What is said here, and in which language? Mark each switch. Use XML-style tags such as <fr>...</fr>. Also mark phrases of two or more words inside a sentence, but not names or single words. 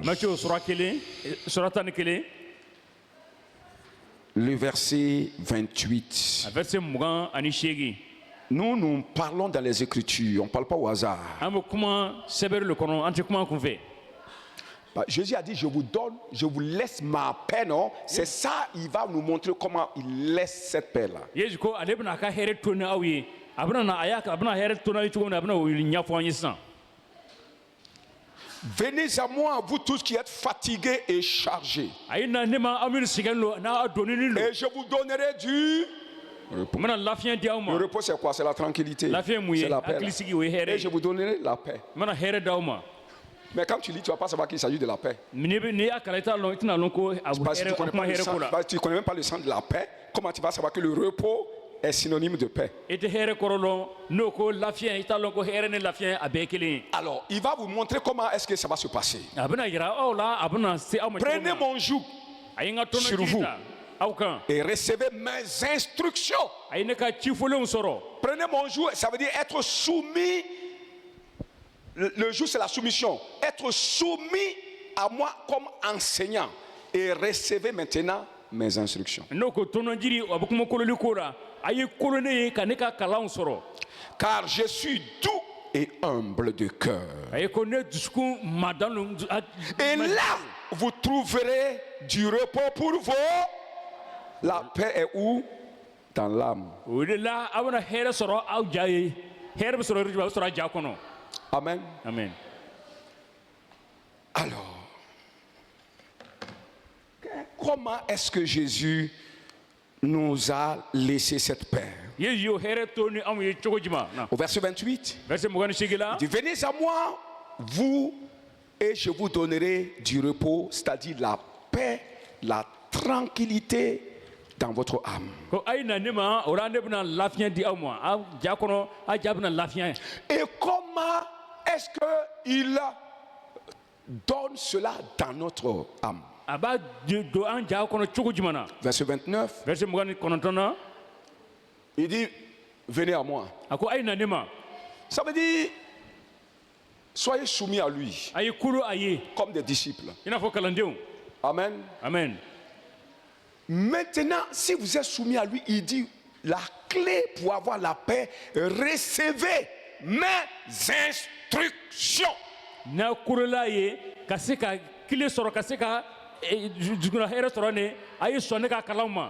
<bm>Matthieu sura 11</bm> <fr>le verset 28.</fr> <bm>a verset 28</bm> <fr>Nous parlons dans les Écritures, on ne parle pas au hasard.</fr> <bm>an bɛ kuma sɛbɛnni de kɔnɔ an tɛ kuma kun fɛ</bm> <fr>Jésus a dit, je vous laisse ma paix, non? C'est ça, il va nous montrer comment il laisse cette paix-là.</fr> <bm>yesu ko ale bɛna a ka hɛrɛ to ni aw ye a bɛna hɛrɛ to n'aw ye cogo min na a bɛna o ɲɛfɔ an ye sisan</bm> <fr>Venez à moi, vous tous qui êtes fatigués et chargés,</fr> <bm>a ye na ne ma aw minnu sɛgɛnnen don n'aw donninen don</bm> <fr>et je vous donnerai du...</fr> <bm>n bɛna lafiɲɛ di aw ma</bm> <fr>Le repos, c'est quoi? C'est la tranquillité.</fr> <bm>lafiɲɛ mun ye</bm> <fr>C'est la paix.</fr> <bm>hakili</bm> <fr>là.</fr> <bm>sigi o ye hɛrɛ</bm> <fr>Et</fr> <bm>ye</bm> <fr>je vous donnerai la paix.</fr> <bm>n bɛna hɛrɛ d'aw ma</bm> <fr>Mais quand tu lis, tu ne vas pas savoir qu'il s'agit de la paix.</fr> <bm>ni y'a kalan i t'a lɔn i tɛna lɔn ko a</bm> <fr>Parce que tu ne</fr> <bm>kuma</bm> <fr>connais,</fr> <bm>hɛrɛ ko la</bm> <fr>connais même pas le sens de la paix. Comment tu vas savoir que le repos est synonyme de paix?</fr> <bm>i tɛ hɛrɛ kɔrɔ lɔn n'o ko lafiya i t'a lɔn ko hɛrɛ ni lafiya a bɛɛ ye kelen ye</bm> <fr>Alors, il va vous montrer comment est-ce que ça va se passer.</fr> <bm>a bɛna yira aw la a bɛna se aw ma cogo</bm> <fr>Prenez</fr> <bm>min na</bm> <fr>mon joug</fr> <bm>a ye n ka</bm> <fr>sur</fr> <bm>tɔnɔ</bm> <fr>vous.</fr> <bm>jiri ta aw kan</bm> <fr>et recevez mes instructions.</fr> <bm>a ye ne ka cifolenw sɔrɔ</bm> <fr>Prenez mon joug, ça veut dire être soumis. Le joug, c'est la soumission. Être soumis à moi comme enseignant. Et recevez maintenant mes instructions.</fr> <bm>n'o ko tɔnɔ jiri a bɛ kuma kololi ko la a ye kolon ne ye ka ne ka kalanw sɔrɔ</bm> <fr>Car je suis doux et humble de cœur.</fr> <bm>a ye ko ne dusukun madan don</bm> <fr>Et là, vous trouverez du repos pour vous. La paix est où? Dans l'âme.</fr> <bm>o de la aw bɛna hɛrɛ sɔrɔ aw ja ye hɛrɛ bɛ sɔrɔ yɔrɔ jumɛn a bɛ sɔrɔ a ja kɔnɔ</bm> <fr>Amen.</fr> <bm>amen</bm> <fr>Alors, comment est-ce que Jésus nous a laissé cette paix?</fr> <bm>yesu y'o hɛrɛ to ni anw ye cogo jumɛn na</bm> <fr>Au verset 28,</fr> <bm>verset 28 la</bm> <fr>il dit, venez à moi, vous, et je vous donnerai du repos, c'est-à-dire la paix, la tranquillité dans votre âme.</fr> <bm>ko a ye na ne ma o la ne bɛna lafiya di aw ma aw ja kɔnɔ a ja bɛna lafiya</bm> <fr>Et comment est-ce qu'il donne cela dans notre âme?</fr> <bm>a b'a don an ja kɔnɔ cogo jumɛn na</bm> <fr>Verset 29,</fr> <bm>verset 29 na</bm> <fr>il dit, venez à moi.</fr> <bm>a ko a ye na ne ma</bm> <fr>Ça veut dire, soyez soumis à lui,</fr> <bm>a ye kolo a ye</bm> <fr>comme des disciples.</fr> <bm>i n'a fɔ kalandenw</bm> <fr>Amen.</fr> <bm>amen</bm> <fr>Maintenant, si vous êtes soumis à lui, il dit, la clé pour avoir la paix, recevez mes instructions.</fr> <bm>n'a kolola a ye ka se ka kile sɔrɔ ka se ka duguna hɛrɛ sɔrɔ ne a ye sɔn ne ka kalanw ma</bm>